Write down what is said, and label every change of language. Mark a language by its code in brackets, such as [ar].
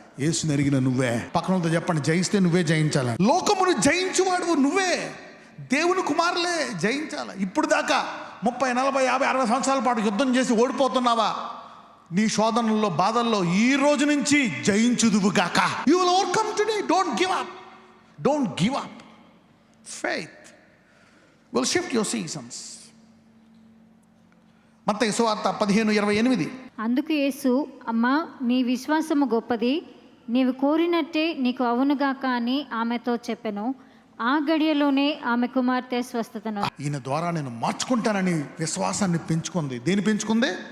[te] యేసుని ఎరిగిన నువ్వే. పక్కనతో చెప్పండి, జయిస్తే నువ్వే జయించాలి. లోకమును జయించువాడు నువ్వే. దేవుని కుమారులే జయించాలి. ఇప్పుడు దాకా 30, 40, 50, 60 సంవత్సరాల పాటు యుద్ధం చేసి ఓడిపోతున్నావా? నీ శోధనల్లో, బాధల్లో ఈ రోజు నుంచి జయించుదువుగాక. [en] You will overcome today. Don't give up. Don't give up. Faith will shift your seasons. [te] మత్తయి సువార్త 15:28. అందుకు యేసు, అమ్మా, నీ విశ్వాసము గొప్పది, నీవు కోరినట్టే నీకు అవునుగాక అని ఆమెతో చెప్పెను. ఆ గడియలోనే ఆమె కుమార్తె స్వస్థతను. ఈయన ద్వారా నేను మార్చుకుంటానని విశ్వాసాన్ని పెంచుకుంది. దేని పెంచుకుంది?